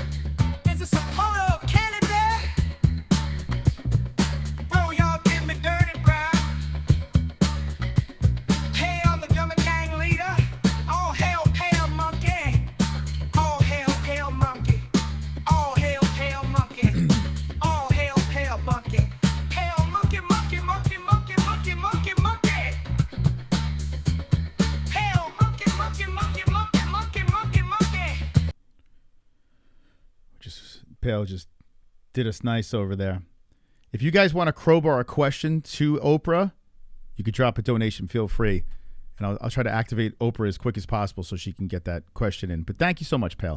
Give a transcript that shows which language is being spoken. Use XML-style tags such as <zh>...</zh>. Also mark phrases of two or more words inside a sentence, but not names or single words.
<en>It's a supporter of Canada. Bro, y'all give me dirty, bro. Hail the Gummy gang leader. All hail, pale monkey. All hail, pale monkey. All hail, pale monkey. All hail, pale monkey. Pale monkey, monkey, monkey, monkey, monkey, monkey, monkey. Pale monkey, monkey, monkey, monkey, monkey, monkey, monkey. Pale just did us nice over there. If you guys want to crowbar a question to Oprah, you could drop a donation. Feel free. And I'll try to activate Oprah as quick as possible so she can get that question in. But thank you so much, Pale.</en>